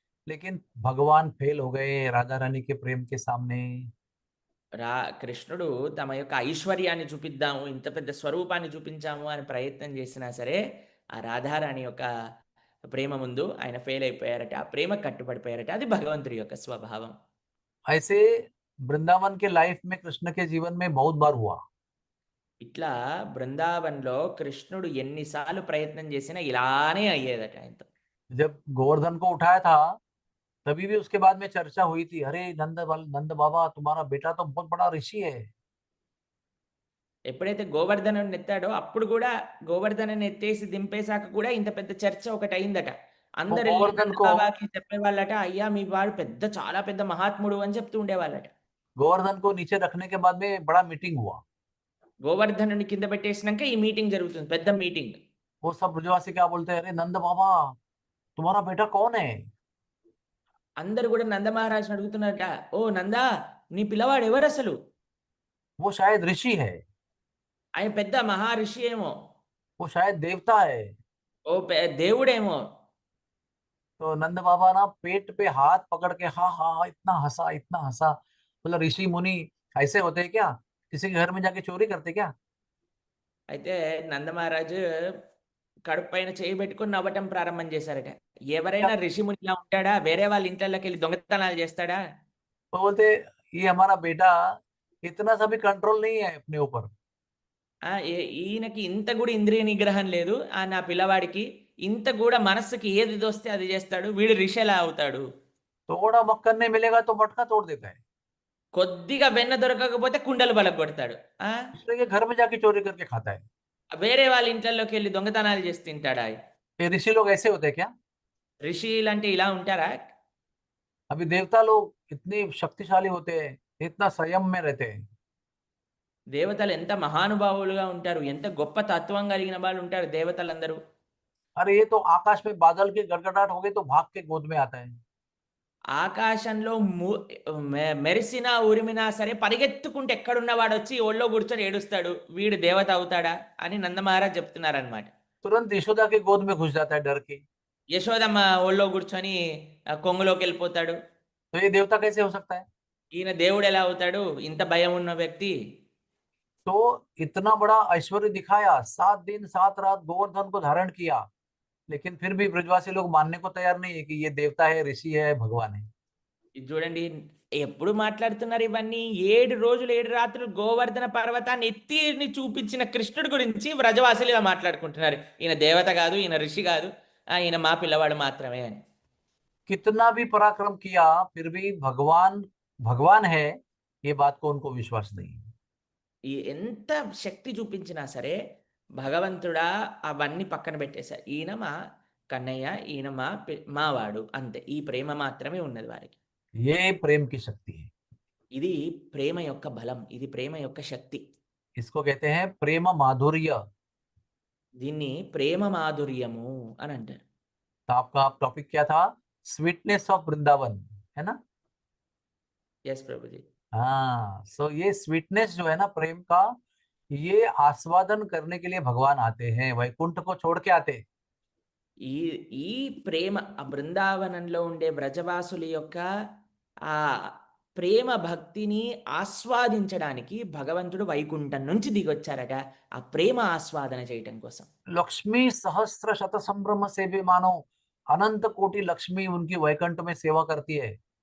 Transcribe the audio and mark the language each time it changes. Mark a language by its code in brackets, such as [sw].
[hi] लेकिन भगवान फेल हो गए राधा रानी के प्रेम के सामने। [te] కృష్ణుడు తమ యొక్క ఐశ్వర్యాన్ని చూపిద్దాము, ఇంత పెద్ద స్వరూపాన్ని చూపించాము అని ప్రయత్నం చేసినా సరే, ఆ రాధారాణి యొక్క ప్రేమ ముందు ఆయన ఫెయిల్ అయిపోయారట. ఆ ప్రేమకు కట్టుబడిపోయారట. అది భగవంతుడి యొక్క స్వభావం. [hi] ऐसे वृंदावन के लाइफ में कृष्ण के जीवन में बहुत बार हुआ। [te] ఇట్లా బృందావన్‌లో కృష్ణుడు ఎన్ని సార్లు ప్రయత్నం చేసినా ఇలానే అయ్యేదట ఆయనతో. [hi] जब गोवर्धन को उठाया था तभी भी उसके बाद में चर्चा हुई थी, अरे नंद बाबा तुम्हारा बेटा तो बहुत बड़ा ऋषि है। [te] ఎప్పుడైతే గోవర్ధనుడిని ఎత్తాడో అప్పుడు గూడా గోవర్ధనుడిని ఎత్తేసి దింపేసాక కూడా ఇంత పెద్ద చర్చ ఒకటయిందట. [hi] तो [te] అందరెళ్లి [hi] गोवर्धन को [te] నందబాబాకి చెప్పేవాళ్ళట. అయ్యా! మీ వాడు చాలా పెద్ద మహాత్ముడు అని చెప్తూ ఉండేవాళ్ళట. [hi] गोवर्धन को नीचे रखने के बाद में बड़ा मीटिंग हुआ। [te] గోవర్ధనుడిని కింద పెట్టేసినంక ఈ మీటింగ్ జరుగుతుంది. పెద్ద మీటింగ్. [hi] वो सब ब्रजवासी क्या बोलते हैं, अरे नंद बाबा तुम्हारा बेटा कौन है? [te] అందరూ గూడా నందమహారాజుని అడుగుతున్నారట. "ఓ నందా! నీ పిల్లవాడు ఎవరసలు? [hi] वो शायद ऋषि है, [te] ఆయన పెద్ద మహర్షి ఏమో! [hi] वो शायद देवता है। [te] ఓ దేవుడేమో!" [hi] तो नंद बाबा ना पेट पे हाथ पकड़ के हाँ हाँ हाँ, इतना हंसा। मतलब ऋषि मुनि ऐसे होते हैं क्या? किसी के घर में जाके चोरी करते क्या? [te] అయితే నందమహారాజు కడుపు పైన చెయ్యి పెట్టుకొని నవ్వటం ప్రారంభం చేశారట. [hi] क्या? [te] ఎవరైనా ఋషిమునిలా ఉంటాడా? వేరే వాళ్ళ ఇంట్లల్లకెళ్ళి దొంగతనాలు చేస్తాడా? [hi] तो बोलते ये हमारा बेटा इतना सा भी कंट्रोल नहीं है अपने ऊपर। [te] ఆ! ఈయనకి ఇంత గూడా ఇంద్రియ నిగ్రహం లేదు. నా పిల్లవాడికి ఇంత గూడా మనస్సుకి ఏది తోస్తే అది చేస్తాడు. వీడు ఋషి ఎలా అవుతాడు? [hi] थोड़ा मक्खन नहीं मिलेगा तो मटका तोड़ देता है। [te] కొద్దిగా వెన్న దొరకకపోతే కుండలు పలగొడతాడు. ఆ! [hi] दूसरे के घर में जाके चोरी करके खाता है। [te] వేరే వాళ్ళ ఇంట్లల్లోకెళ్ళి దొంగతనాలు చేసి తింటాడా? [hi] ये ऋषि लोग ऐसे होते हैं क्या? [te] ఋషిలంటే ఇలా ఉంటారా? [hi] अभी देवता लोग इतने शक्तिशाली होते हैं, इतना संयम में रहते हैं। [te] దేవతలు ఎంత మహానుభావులుగా ఉంటారు. ఎంత గొప్ప తత్వం కలిగిన వాళ్ళుంటారు దేవతలందరూ. [hi] अरे ये तो आकाश में बादल की गड़गड़ाहट हो गई तो भाग के गोद में आता है। [te] ఆకాశంలో మెరిసినా, ఉరిమినా సరే పరిగెత్తుకుంటూ ఎక్కడున్నవాడొచ్చి ఒళ్ళో కూర్చొని ఏడుస్తాడు. వీడు దేవత అవుతాడా? అని నందమహారాజ్ చెప్తున్నారనమాట. [hi] तुरंत यशोदा के गोद में घुस जाता है डर के। [te] యశోదమ్మ ఒళ్ళో కూర్చొని కొంగులోకెళ్ళిపోతాడు. [hi] तो ये देवता कैसे हो सकता है? [te] ఈయన దేవుడెలా అవుతాడు? ఇంత భయం ఉన్న వ్యక్తి. [hi] तो इतना बड़ा ऐश्वर्य दिखाया, 7 दिन 7 रात गोवर्धन को धारण किया, लेकिन फिर भी ब्रजवासी लोग मानने को तैयार नहीं है कि ये देवता है, ऋषि है, भगवान है। [te] ఇది చూడండి ఎప్పుడు మాట్లాడుతున్నారు ఇవన్నీ? 7 రోజులు 7 రాత్రులు గోవర్ధన పర్వతాన్ని ఎత్తిని చూపించిన కృష్ణుడి గురించి వ్రజవాసులు ఇలా మాట్లాడుకుంటున్నారు. ఈయన దేవత గాదు, ఈయన ఋషి గాదు. ఈయన మా పిల్లవాడు మాత్రమే అని. [hi] कितना भी पराक्रम किया फिर भी भगवान भगवान है, ये बात को उनको विश्वास नहीं है। [te] ఎంత శక్తి చూపించినా సరే భగవంతుడా అవన్నీ పక్కన పెట్టేశారు. ఈయన మా కన్నయ్య, ఈయన మావాడు అంతే. ఈ ప్రేమ మాత్రమే ఉన్నది వారికి. [hi] ये प्रेम की शक्ति है। [te] ఇది ప్రేమ యొక్క బలం. ఇది ప్రేమ యొక్క శక్తి. [hi] इसको कहते हैं प्रेम माधुर्य। [te] దీన్ని ప్రేమ మాధుర్యము అని అంటారు. [hi] तो आपका टॉपिक क्या था? स्वीटनेस ऑफ वृंदावन, है ना? यस प्रभु जी. हाँ, सो ये स्वीटनेस जो है ना प्रेम का, ये आस्वादन करने के लिए भगवान आते हैं, वैकुंठ को छोड़ के आते हैं। [te] ఈ ఈ ప్రేమ ఆ బృందావనంలో ఉండే వ్రజవాసుల యొక్క ఆ ప్రేమ భక్తిని ఆస్వాదించడానికి భగవంతుడు వైకుంఠం నుంచి దిగొచ్చారట. ఆ ప్రేమ ఆస్వాదన చేయటం కోసం. [hi] लक्ष्मी सहस्त्र शत संभ्रम से भी मानो अनंत कोटि लक्ष्मी उनकी वैकुंठ में सेवा करती है।